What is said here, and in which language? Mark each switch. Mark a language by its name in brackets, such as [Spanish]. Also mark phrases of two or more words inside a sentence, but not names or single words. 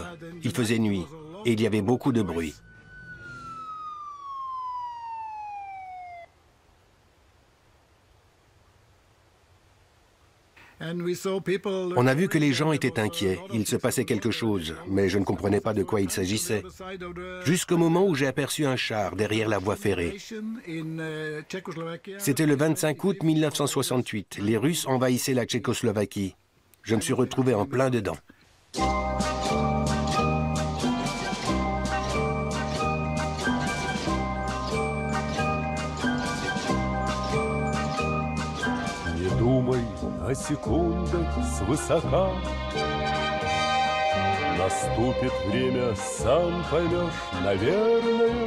[French] Il faisait nuit et il y avait beaucoup de bruit. On a vu que les gens étaient inquiets. Il se passait quelque chose, mais je ne comprenais pas de quoi il s'agissait. Jusqu'au moment où j'ai aperçu un char derrière la voie ferrée. C'était le 25 août 1968. Les Russes envahissaient la Tchécoslovaquie. Je me suis retrouvé en plein dedans. [Russian] На секундах свысока наступит время, сам поймешь, наверное.